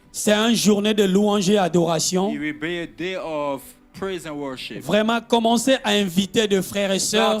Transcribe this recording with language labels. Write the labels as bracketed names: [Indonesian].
[French] C'est une journée de louange et adoration. [English] It will be a day of praise and worship. [French] Vraiment, commencez à inviter des frères et sœurs,